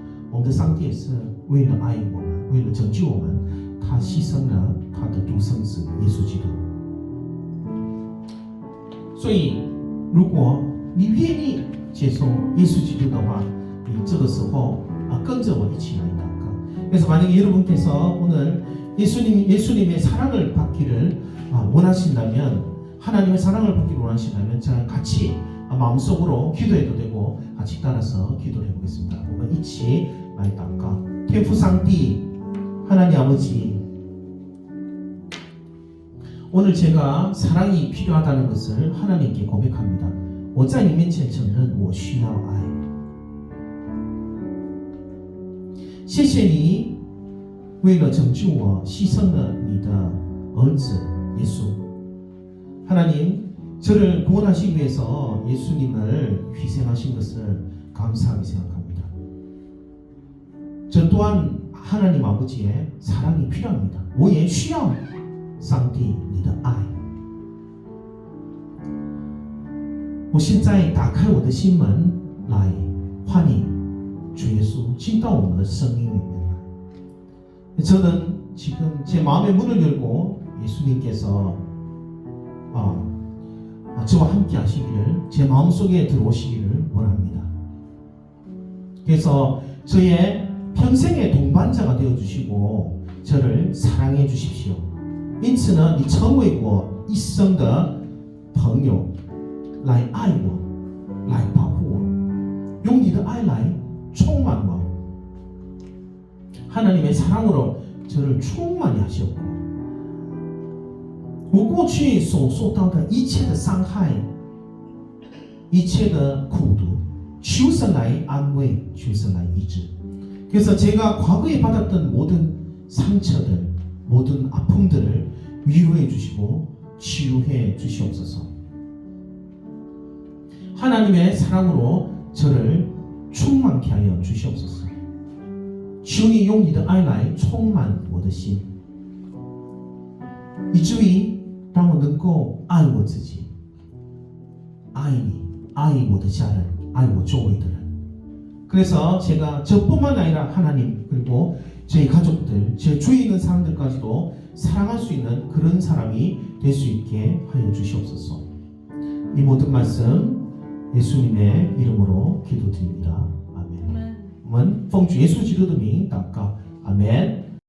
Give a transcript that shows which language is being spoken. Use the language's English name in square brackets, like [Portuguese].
[Chinese] 我们的上帝也是为了爱我们，为了拯救我们，他牺牲了他的独生子耶稣基督。所以，如果你愿意接受耶稣基督的话，你这个时候跟着我一起来祷告。 [Korean] 그래서 만약에 여러분께서 오늘 예수님의 사랑을 받기를 원하신다면, 하나님의 사랑을 받기를 원하신다면 저랑 같이 마음속으로 기도해도 되고 같이 따라서 기도를 해보겠습니다. [Chinese] 我们一起来祷告。天父上帝， [Korean] 하나님 아버지, 오늘 제가 사랑이 필요하다는 것을 하나님께 고백합니다. [Chinese] 我在你面前承认我需要爱。谢谢你为了拯救我牺牲了你的儿子耶稣。 [Korean] 하나님, 저를 구원하시기 위해서 예수님을 희생하신 것을 감사하게 생각합니다. 저 또한 하나님 아버지의 사랑이 필요합니다. [Chinese] 我也需要上帝你的爱。我现在打开我的心门来欢迎主耶稣进到我们的生命里面来。 [Korean] 저는 지금 제 마음의 문을 열고 예수님께서 저와 함께 하시기를, 제 마음속에 들어오시기를 원합니다. 그래서 저의 평생의 동반자가 되어주시고 저를 사랑해 주십시오. [Chinese] 因此呢，你成为我一生的朋友，来爱我，来保护我，用你的爱来充满我。 [Korean] 하나님의 사랑으로 저를 충만히 하셨고, [Chinese] 我过去所受到的一切的伤害，一切的苦毒，求神来安慰，求神来医治。 [Korean] 그래서 제가 과거에 받았던 모든 상처들, 모든 아픔들을 위로해 주시고 치유해 주시옵소서. 하나님의 사랑으로 저를 충만케 하여 주시옵소서. [Chinese] 求你用你的爱来充满我的心，以至于让我能够爱我自己，爱你，爱我的家人，爱我周围的人。 [Korean] 그래서 제가 저뿐만 아니라 하나님, 그리고 제 가족들, 제 주위에 있는 사람들까지도 사랑할 수 있는 그런 사람이 될 수 있게 하여 주시옵소서. 이 모든 말씀 예수님의 이름으로 기도드립니다. 아멘. [Chinese] 我们奉主耶稣基督的名祷告，阿门。